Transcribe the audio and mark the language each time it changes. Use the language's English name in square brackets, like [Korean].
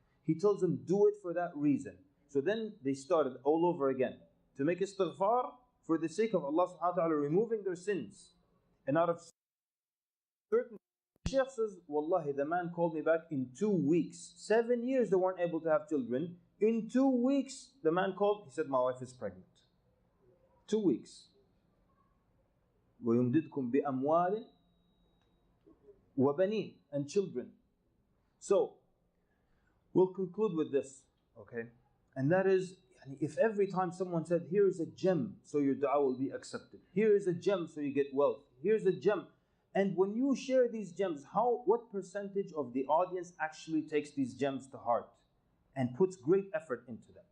[English] He tells them, do it for that reason. So then they started all over again to make istighfar for the sake of Allah subhanahu wa ta'ala removing their sins. And out of certain, the Shaykh says, Wallahi, the man called me back in 2 weeks. 7 years they weren't able to have children. In 2 weeks, the man called, he said, my wife is pregnant. 2 weeks. [Arabic] وَيُمْدِدْكُمْ بِأَمْوَالٍ وَبَنِينَ, [English] and children. So, we'll conclude with this, okay? And that is, if every time someone said, here is a gem so your dua will be accepted. Here is a gem so you get wealth. Here's a gem. And when you share these gems, what percentage of the audience actually takes these gems to heart and puts great effort into them?